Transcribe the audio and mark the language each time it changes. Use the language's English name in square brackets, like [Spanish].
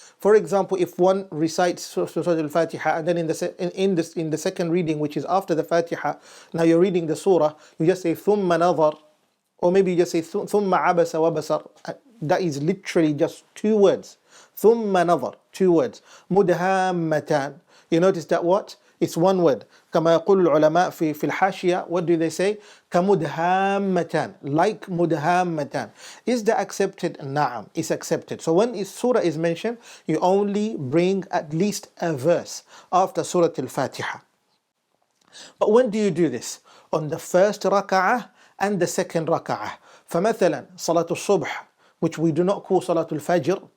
[English] For example, if one recites Surah Al-Fatihah, and then in the second reading, which is after the Fatiha, now you're reading the surah, you just say [Arabic] ثم نظر, [English] or maybe you just say [Arabic] ثم عبس وبصر. [English] That is literally just two words. [Arabic] ثم نظر, [English] two words. مدهامتان. You notice that what? It's one word. [Arabic] كما يقول العلماء في الحاشية, [English] what do they say? [Arabic] كمدهامتان, like مدهامتان. [English] Is that accepted? نعم, it's accepted. So when surah is mentioned, you only bring at least a verse after Surah Al-Fatiha. But when do you do this? On the first raka'ah and the second raka'ah. [Arabic] فمثلا صلاة الصبح, [English] which we do not call [Arabic] صلاة الفجر.